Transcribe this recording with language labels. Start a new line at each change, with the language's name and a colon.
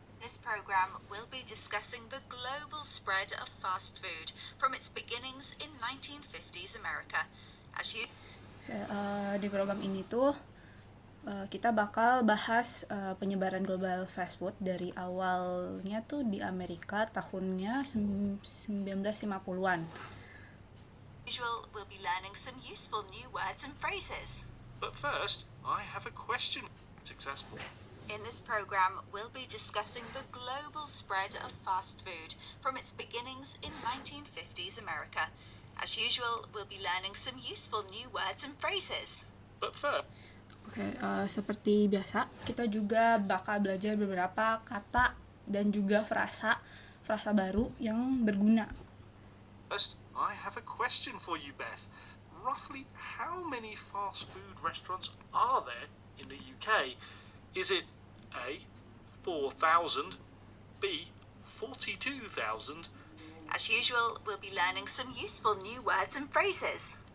English: This program will be discussing the global spread of fast food from its beginnings in 1950s America. As you
Indonesian: Oke, di program ini tuh kita bakal bahas penyebaran global fast food dari awalnya tuh di Amerika tahunnya 1950-an.
English: usual, we'll be learning some useful new words and phrases. But first, I have a question. Successful. In this program, we'll be discussing the global spread of fast food from its beginnings in 1950s America. As usual, we'll be learning some useful new words and phrases. But first,
Indonesian: Oke, seperti biasa kita juga bakal belajar beberapa kata dan juga frasa baru yang berguna.
English: I have a question for you, Beth. Roughly how many fast food restaurants are there in the UK? Is it A, 4,000, B, 42,000? As usual, we'll be learning some useful new words and phrases.